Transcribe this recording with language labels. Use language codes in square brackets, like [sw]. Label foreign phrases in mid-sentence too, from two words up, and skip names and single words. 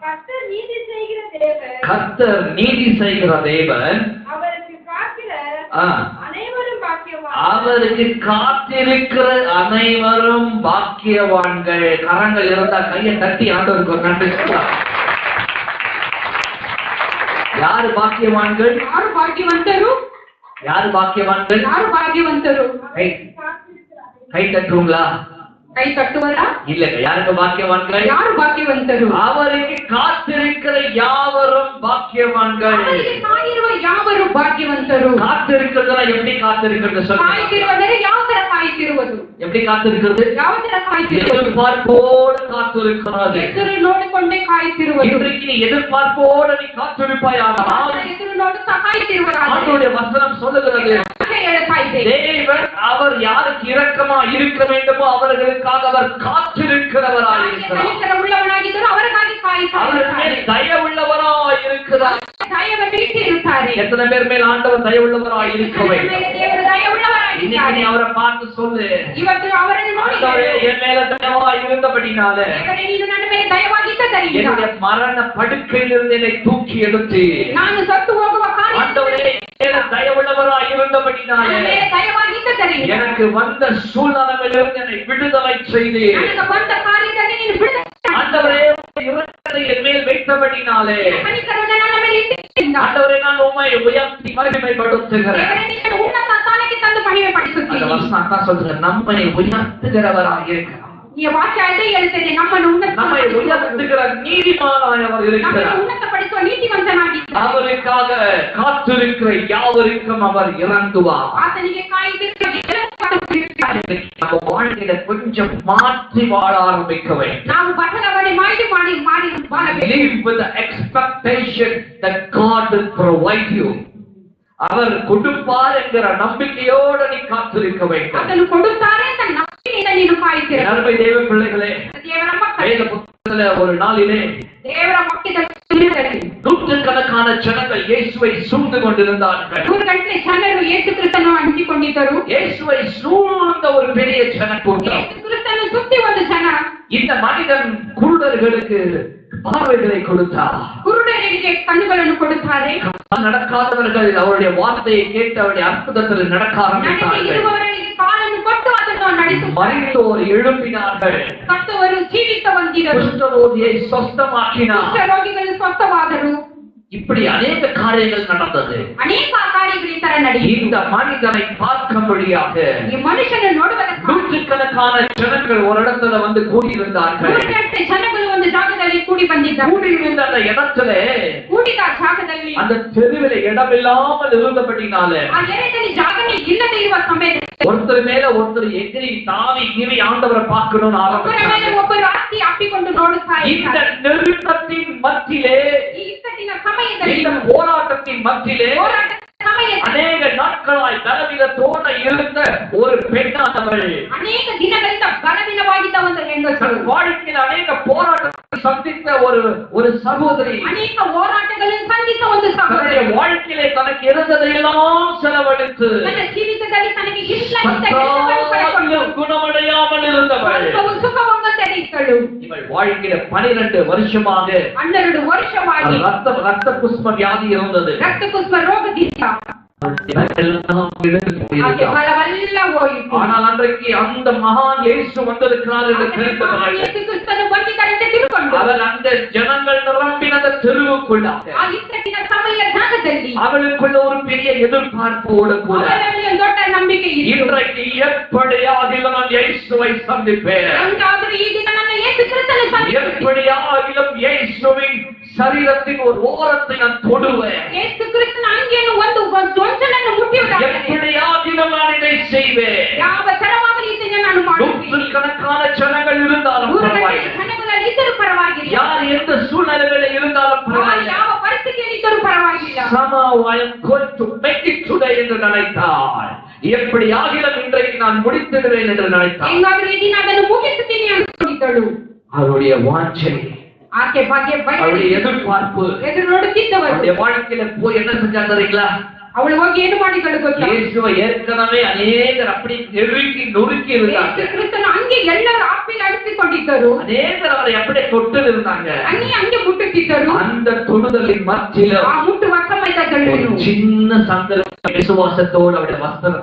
[ta] கர்த்தர் நீதி செய்கிற தேவன், அவருக்கு காத்திருக்கிற அனைவரும் பாக்கியவான்கள். கரங்கள் இருந்தா கையை தட்டி ஆண்டவருக்கு ஒரு நன்றி சொல்லலாம். யாரு பாக்கியவான்கள்? [kn] ಯಾರು ಭಾಗ್ಯವಂತರು? [ta] யாரு பாக்கியவான்கள்? [kn] ಯಾರು ಭಾಗ್ಯವಂತರು? [ta] கை தட்டுங்களா? [kn] ಕೈ ತಟ್ಟುವರ? [ta] இல்ல. யாருக்கு பாக்கியவான்கள்? [kn] ಯಾರು ಭಾಗ್ಯವಂತರು? [ta] அவருக்கு காத்திருக்கிற யாவரும் பாக்கியவான்கள். [kn] ಅವರಿಗೆ ಕಾಯಿರುವ ಯಾವರು ಭಾಗ್ಯವಂತರು? [ta] காத்திருக்கிறதுல எப்படி காத்திருக்கிறது சொல்லுங்க. [kn] ಕಾಯುತ್ತಿರುವುದರೆ ಯಾವ ತರ ಕಾಯುತ್ತಿರುವುದು? [ta] எப்படி காத்திருக்கிறது? [kn] ಯಾವ ತರ ಕಾಯುತ್ತಿರುವುದು? [ta] எதிர்பார்ப்போடு காத்திருக்கிறது. [kn] ಎದುರು ನೋಡಿಕೊಂಡೇ ಕಾಯುತ್ತಿರುವುದು. [ta] இன்றைக்கு நீ எதிர்பார்ப்போடு நீ காத்திருப்பாயானால் [kn] ಎದುರು ನೋಡುತ್ತಾ ಕಾಯುತ್ತಿರುವರಾದರೆ [ta] ஆண்டவருடைய வசனம் சொல்லுகிறது, தேவன் அவர் யாருக்கு இரக்கமா இருக்க வேண்டுமோ அவர்களுக்காக அவர் காத்திருக்கிறவராயிருக்கிறார். [kn] உள்ளவனாಗಿದ್ದರೂ ಅವರಿಗಾಗಿ [ta] அவர் மேல் தயவுள்ளவராய் இருக்கிறார். [kn] ದಯವನ್ನು ಇಟ್ಟಿರುತ್ತಾರೆ. [ta] எத்தனை பேர் மேல் ஆண்டவர் தயவுள்ளவராய் இருக்கவே? [kn] ದೇವರು ದಯವುಳ್ಳವರಾಗಿದ್ದಾರೆ. [ta] இன்னைக்கு நீ அவரை பார்த்து சொல்லு, [kn] ಇವತ್ತು ಅವರನ್ನು ನೋಡಿ, [ta] என் மேல தயவாய் இருந்தபடினாலே, [kn] ನೀನು ನನ್ನ ಮೇಲೆ ದಯವಾಗಿದ್ದರಿಂದ [ta] என்னுடைய மரண படுக்கையிலிருந்து என்னை தூக்கி எடுத்து, [kn] ನಾನು ಸತ್ತು ಹೋಗುವ [ta] ஆண்டவரே தயவுள்ளவராய் இருந்தபடினாலே [kn] ದಯವಾಗಿದ್ದರಿಂದ [ta] எனக்கு வந்த சூழ்நிலையிலிருந்து என்னை விடுதலை செய்து, [kn] ನನಗೆ ಬಂದ ಕಾರ್ಯದಲ್ಲಿ ನೀನು ಬಿಡುಗಡೆ [ta] ஆண்டவரே இரக்கத்தை என் மேல் வைத்தபடினாலே, [kn] ಕನಿಕರವನ್ನು ನನ್ನ ಮೇಲೆ ಇಟ್ಟಿದ್ದರಿಂದ [ta] ஆண்டவரே நான் உம்மை உயர்த்தி மகிமைப்படுத்துகிறேன். [kn] ನೀನು ಉನ್ನತ ಸ್ಥಾನಕ್ಕೆ ತಂದು ಮಹಿಮೆ [ta] அந்த [kn] ಪಡಿಸುತ್ತೀನಿ. [ta] வசனம் அதான் சொல்றேன், நம்மை உயர்த்துகிறவராய் இருக்கிறார். [kn] ಈ ವಾಕ್ಯ ಅದೇ ಹೇಳ್ತೇನೆ, ನಮ್ಮನ್ನು [ta] நம்மை உயர்த்துகிற நீதிமானாய் அவர் இருக்கிறார். [kn] ಉನ್ನತಪಡಿಸುವ ನೀತಿವಂತನಾಗಿದ್ದಾನೆ. [ta] அவருக்காக காத்திருக்கிற யாவருக்கும் அவர் இறங்குவார். [kn] ಆತನಿಗೆ ಕಾಯುತ್ತಿರುವ [ta] நம்ம வாழ்க்கையில கொஞ்சம் மாற்றி வாழ ஆரம்பிக்க வேண்டும். [kn] ನಾವು ಬದಲಾವಣೆ ಮಾಡಿ ಬಾಳಬೇಕು. [en] Live with the expectation that God will provide you. [ta] அவர் கொடுப்பார் என்கிற நம்பிக்கையோடு நீ காத்திருக்க வேண்டும். [kn] ಅದನ್ನು ಕೊಡುತ್ತಾರೆ ಅಂತ ನಂಬಿಕೆಯಿಂದ ನೀನು ಕಾಯುತ್ತಿರು. [ta] அருமை தேவ பிள்ளைகளே, [kn] ದೇವರ ಮಕ್ಕಳೇ, [ta] வேத புத்தகத்துல ஒரு நாளிலே [kn] ದೇವರ ವಾಕ್ಯದಲ್ಲಿ [ta] நூற்றுக்கணக்கான ஜனங்கள் இயேசுவை சூழ்ந்து கொண்டிருந்தார்கள். [kn] 3 ಗಂಟೆ ಜನರು ಯೇಸು ಕ್ರಿಸ್ತನನ್ನು ಅಂಟಿಕೊಂಡಿದ್ದರು. [ta] இயேசுவை சூழ்ந்த ஒரு பெரிய ஜனக்கூட்டம். [kn] ಯೇಸು ಕ್ರಿಸ್ತನನ್ನು ಸುತ್ತಿ ಒಂದು ಜನ. [ta] இந்த மனிதன் குருடர்களுக்கு பார்வைகளை கொடுத்தார். [kn] ಕುರುಡರಿಗೆ ಕಣ್ಣುಗಳನ್ನು ಕೊಡುತ್ತಾರೆ. [ta] நடக்காதவர்கள் அவருடைய வார்த்தையை கேட்டு அவருடைய அற்புதத்தில் நடக்க ஆரம்பித்தார்கள். [kn] ಇರುವವರಿಗೆ ಕಾಲನ್ನು ಕೊಟ್ಟು ಅದನ್ನು ನಡೆಸುತ್ತಾರೆ. [ta] மரித்தோர் எழும்பினார்கள். [kn] ಸತ್ತವರು ಜೀವಿತ ಹೊಂದಿದರು. [ta] குஷ்டரோகியை சொஸ்தமாக்கினார். [kn] ಕುಷ್ಠರೋಗಿಗಳು ಸ್ವಸ್ಥವಾದರು. [ta] இப்படி அநேக காரியங்கள் நடந்தது. [kn] ಅನೇಕ ಕಾರ್ಯಗಳು ಈ ತರ ನಡೆಯಿತು. [ta] இந்த மனிதனை பார்க்கும்படியாக [kn] ಈ ಮನುಷ್ಯನನ್ನು ನೋಡುವುದಕ್ಕೆ [ta] நூற்றுக்கணக்கான ஜனங்கள் ஒரு இடத்துல வந்து கூடியிருந்தார்கள். [kn] 3 ಗಂಟೆ ಜನಗಳು ಒಂದು ಜಾಗದಲ್ಲಿ ಕೂಡಿ ಬಂದಿದ್ದರು. [ta] கூடியிருந்த அந்த இடத்துல [kn] ಕೂಡಿದ ಜಾಗದಲ್ಲಿ [ta] அந்த தெருவில் இடமில்லாமல் இருந்தபடினால [kn] ಆ ಎರೆದಲ್ಲಿ ಜಾಗನೇ ಇಲ್ಲದೆ ಇರುವ ಸಮಯದಲ್ಲಿ [ta] ஒருத்தர் மேல ஒருத்தர் எகிரி தாவி கீறி ஆண்டவரை பார்க்கணும்னு [kn] ಒಬ್ಬರ ಮೇಲೆ [ta] ஆரம்பிச்சாங்க. [kn] ಒಬ್ಬರು ಹತ್ತಿ ಅಪ್ಪಿಕೊಂಡು ನೋಡುತ್ತಾ [ta] இந்த [kn] ಇದ್ದಾರೆ. [ta] நெருக்கத்தின் மத்தியிலே, [kn] ಈ ಇಕ್ಕಟ್ಟಿನ ಸಮಯದಲ್ಲಿ, [ta] இந்த போராட்டத்தின் மத்தியிலே [kn] ಹೋರಾಟದ ಸಮಯದಲ್ಲಿ [ta] அநேக நாட்களாய் பலவீனத்தோட இருந்த ஒரு பெண்ணானவள், [kn] ಅನೇಕ ದಿನಗಳಿಂದ ಬಲವೀನವಾಗಿದ್ದ ಒಂದು ಹೆಂಗಸು, [ta] தன் வாழ்க்கையில் அநேக போராட்டத்தை சந்தித்த ஒரு சகோதரி, [kn] ಅನೇಕ ಹೋರಾಟಗಳನ್ನು ಸಂಧಿಸಿದ ಒಂದು [ta] தன்னுடைய [kn] ಸಹೋದರಿ, [ta] வாழ்க்கையிலே தனக்கு இருந்ததையெல்லாம் செலவழித்து [kn] ತನ್ನ ಜೀವಿತದಲ್ಲಿ ತನಗೆ ಇಷ್ಟವಿದ್ದ ಕೆಲಸಗಳನ್ನು ಪಡೆದುಕೊಂಡು [ta] குணமடையாமல் இருந்தவள், [kn] ಸ್ವಲ್ಪವೂ ಸುಖವಾಗುತ್ತದೆ ಇದ್ದಳು. [ta] இவள் வாழ்க்கையில 12 வருஷமாக [kn] 12 ವರ್ಷವಾಗಿ [ta] ரத்த புஷ்ப வியாதி இருந்தது. [kn] ರಕ್ತಕುಷ್ಮ ರೋಗದಿಂದ ಆಕೆ ಬಲವೆಲ್ಲ ಹೋಯಿತು. [ta] ஆனால் அன்றைக்கு அந்த மகான் இயேசு வந்திருக்கிறார் என்று தெரிந்தவர்கள் [kn] ಯೇಸು ಕ್ರಿಸ್ತನು ಬಂದಿದ್ದಾರೆಂದು ತಿಳ್ಕೊಂಡು [ta] அவர் அந்த ஜனங்கள் நிரம்பின அந்த தெருவுக்குள்ளாக [kn] ಆ ಇಕ್ಕಟ್ಟಿನ ಸಮಯ ಜಾಗದಲ್ಲಿ ಕಾಲದಲ್ಲಿ [ta] அவளுக்குள்ள ஒரு பெரிய எதிர்பார்ப்போடு கூட [kn] ಅವರಲ್ಲಿ ಒಂದು ದೊಡ್ಡ ನಂಬಿಕೆ ಇತ್ತು. [ta] இன்றைக்கு எப்படியாகிலும் நான் இயேசுவை சந்திப்பேன், [kn] ಹೆಂಗಾದ್ರೂ ಈ ದಿನ ನನ್ನ ಯೇಸು ಕ್ರಿಸ್ತனை ಸந்திಸುತ್ತೇನೆ. [ta] எப்படியாகிலும் இயேசுவின் சரீரத்தின் ஒரு ஓரத்தை நான் தொடுவேன், [kn] ಯೇಸು ಕ್ರಿಸ್ತನ ಅಂಗಿಯನ್ನು ಒಂದು ಗೊಂಚಲನ್ನು ಮುಟ್ಟಿಯುವುದಾದರೆ [ta] எப்படியாகிலும் நான் இதை செய்வேன். [kn] ಯಾವ ತರವಾಗಲಿ ಇದನ್ನು ನಾನು ಮಾಡುತ್ತೇನೆ. [ta] நூற்றுக்கணக்கான ஜனங்கள் இருந்தாலும் பரவாயில்லை, [kn] ಜನಗಳಲ್ಲಿ ಇದ್ದರೂ ಪರವಾಗಿಲ್ಲ, [ta] யார் எந்த சூழ்நிலைகளில் இருந்தாலும் பரவாயில்லை, [kn] ಯಾವ ಪರಿಸ್ಥಿತಿಯಲ್ಲಿ ಇದ್ದರೂ ಪರವಾಗಿಲ್ಲ. [en] somehow I am going to make it today [ta] என்று நினைத்தார். எப்படியாகிலும் இன்றைக்கு நான் முடித்திடுவேன் என்று நினைத்தார். [kn] ಹೆಂಗಾದ್ರೂ ಈ ದಿನ ಅದನ್ನು ಮುಗಿಸುತ್ತೀನಿ ಅಂದುಕೊಂಡಿದ್ದಳು. [ta] அவருடைய வாஞ்சை, [kn] ಆಕೆ ಬಗ್ಗೆ [ta] அவருடைய எதிர்பார்ப்பு, [kn] ಎದುರು ನೋಡುತ್ತಿದ್ದವರು [ta] அவருடைய வாழ்க்கையில போய் என்ன செஞ்சா தெரியுங்களா? [kn] ಅವಳು ಹೋಗಿ ಏನು ಮಾಡಿದಳು ಗೊತ್ತಾ? [ta] இயேசுவை ஏற்கனவே அநேகர் அப்படி நொறுக்கி இருந்தாங்க. [kn] ಯೇಸು ಕ್ರಿಸ್ತನ ಅಂಗಿ ಎಲ್ಲರೂ ಆಪಿಲ್ ಅಡಿಸಿಕೊಂಡಿದ್ದರು. [ta] அநேகர் அவரை அப்படியே தொட்டு இருந்தாங்க. [kn] ಅಂಗಿ ಮುಟ್ಟುತ್ತಿದ್ದರು. [ta] அந்த தொடுதலின் மத்தியில [kn] ಆ ಮುಟ್ಟುವ ಸಮಯದಲ್ಲಿ [ta] சின்ன சந்தர்ப்ப விசுவாசத்தோடு அவருடைய வஸ்திரத்தை